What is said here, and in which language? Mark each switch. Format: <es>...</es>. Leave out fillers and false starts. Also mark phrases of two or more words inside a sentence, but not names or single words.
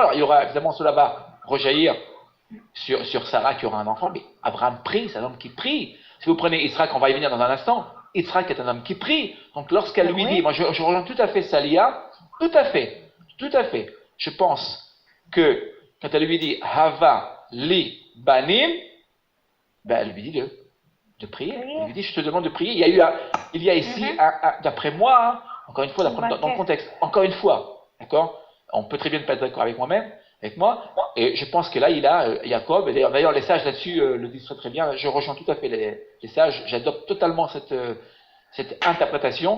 <fr>Alors il y aura évidemment cela va rejaillir sur Sarah qui aura un enfant. Mais Abraham prie, c'est un homme qui prie. Si vous prenez Yitzhak, on va y venir dans un instant. Yitzhak est un homme qui prie. Donc lorsqu'elle lui dit, moi je rejoins tout à fait Salia, tout à fait. Je pense que quand elle lui dit</fr> <he>הבה לי בנים,</he> <fr>elle lui dit de prier. Elle lui dit, je te demande de prier. Il y a ici, d'après moi, hein, encore une fois, dans le contexte, encore une fois, d'accord? On peut très bien ne pas être d'accord avec moi, et je pense que là, il a Jacob, et d'ailleurs les sages là-dessus le disent très bien, je rejoins tout à fait les sages, j'adopte totalement cette interprétation.</fr>